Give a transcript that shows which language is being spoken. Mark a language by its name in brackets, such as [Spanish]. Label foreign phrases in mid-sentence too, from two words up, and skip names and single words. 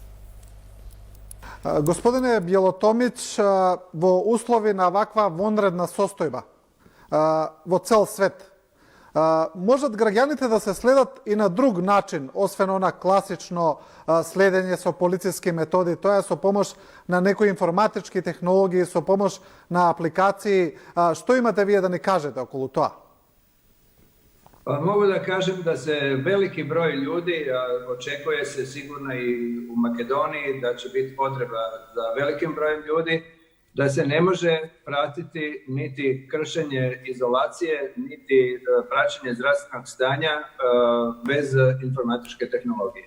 [Macedonian] Господине Бјелотомиќ, во услови на ваква вонредна состојба во цел свет, можат граѓаните да се следат и на друг начин, освен она класично следење со полициски методи, тоа е со помош на некои информатички технологии, со помош на апликации. Што имате вие да ни кажете околу тоа? [Croatian] Mogu da kažem da se veliki broj ljudi, očekuje se sigurno i u Makedoniji da će biti potreba za velikim brojem ljudi, da se ne može pratiti niti kršenje izolacije, niti praćenje zdravstvenog stanja bez informatičke tehnologije.